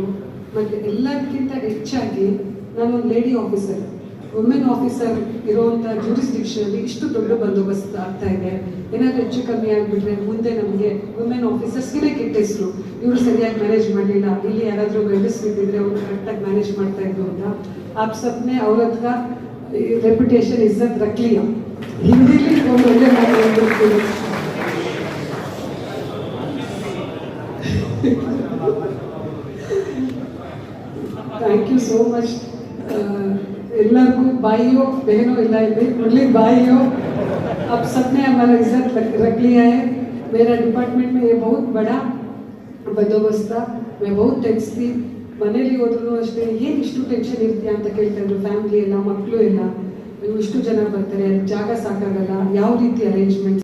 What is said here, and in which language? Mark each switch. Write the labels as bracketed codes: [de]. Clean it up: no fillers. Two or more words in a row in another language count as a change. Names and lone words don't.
[kn] ಮತ್ತು ಎಲ್ಲದಕ್ಕಿಂತ ಹೆಚ್ಚಾಗಿ ನಾನೊಂದು [en] lady officer, women officer [kn] ಇರುವಂಥ ಜೂರಿಸ್ಡಿಕ್ಷನಲ್ಲಿ ಇಷ್ಟು ದೊಡ್ಡ ಬಂದೋಬಸ್ತ್ ಆಗ್ತಾ ಇದೆ. ಏನಾದರೂ ಹೆಚ್ಚು ಕಮ್ಮಿ ಆಗಿಬಿಟ್ರೆ ಮುಂದೆ ನಮಗೆ [en] women officers [kn] ಕೆಟ್ಟ ಹೆಸರು, ಇವರು ಸರಿಯಾಗಿ ಮ್ಯಾನೇಜ್ ಮಾಡಲಿಲ್ಲ, ಇಲ್ಲಿ ಯಾರಾದರೂ ಗಂಡಸ್ಬಿಟ್ಟಿದ್ರೆ ಅವರು ಕರೆಕ್ಟಾಗಿ ಮ್ಯಾನೇಜ್ ಮಾಡ್ತಾ ಇದ್ರು ಅಂತ [hi] आप सबने औरत का रेपुटेशन इज्जत रख लिया. हिंदी में वो बोले [en] thank you so much. [kn] ಎಲ್ಲರಿಗೂ [hi] भाइयों बहनों [kn] ಇಲ್ಲ ಇದೆ, [hi] ओनली भाइयों, अब सबने हमारा इज्जत रख लिया है. मेरा डिपार्टमेंट में ये बहुत बड़ा बंदोबस्त था. मैं बहुत टेंस थी. [kn] ಮನೇಲಿ ಹೋದ್ರೂ ಅಷ್ಟೇ, ಏನು ಇಷ್ಟು ಟೆನ್ಷನ್ ಇರ್ತೀಯ ಅಂತ ಕೇಳ್ತಾ ಇದ್ರು. ಫ್ಯಾಮಿಲಿ ಎಲ್ಲ, ಮಕ್ಕಳು ಎಲ್ಲ, ಇಷ್ಟು ಜನ ಬರ್ತಾರೆ, ಜಾಗ ಸಾಕಾಗಲ್ಲ, ಯಾವ ರೀತಿ ಅರೇಂಜ್ಮೆಂಟ್ಸ್